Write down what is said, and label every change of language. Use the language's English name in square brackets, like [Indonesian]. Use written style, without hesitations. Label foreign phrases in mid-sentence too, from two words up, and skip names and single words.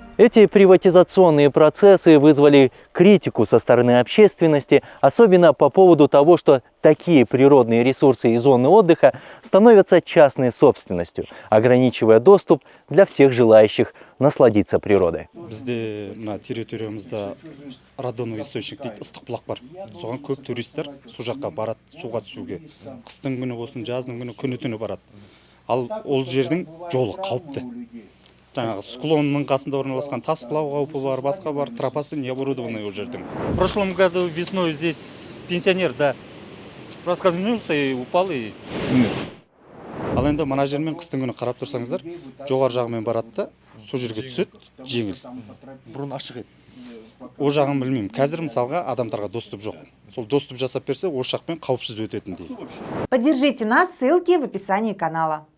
[Russian] Эти приватизационные процессы вызвали критику со стороны общественности, особенно по поводу того, что такие природные ресурсы и зоны отдыха становятся частной собственностью, ограничивая доступ для всех желающих насладиться природой. [Kazakh] Бізде мына территориямызда [Russian] радоновый источник [Kazakh] дейді, ыстық бұлақ бар. Соған көп туристер су жаққа барады, суға түсуге. Қыстың күні болсын, жаздың күні күні-түні барады. Ал ол жердің жолы қауіпті. Жаңағы склонның қасында орналасқан тас құлау қаупі бар, басқа бар, тропасы [Russian] не оборудованный [Kazakh] ол жердің. [Russian] В прошлом году весной здесь пенсионер, да, раскольнулся и упал и умер. [Kazakh] Ал енді мына жермен қыстың күні қарап тұрсаңыздар, жоғар жағымен барады да, сол жерге түседі, жеңіл. Бұрын ашық еді. О жағын білмеймін. Қазір мысалға адамдарға доступ жоқ. Сол доступ жасап берсе, о жақпен қауіпсіз өтетіндей. [Russian] Поддержите нас, ссылки в описании канала.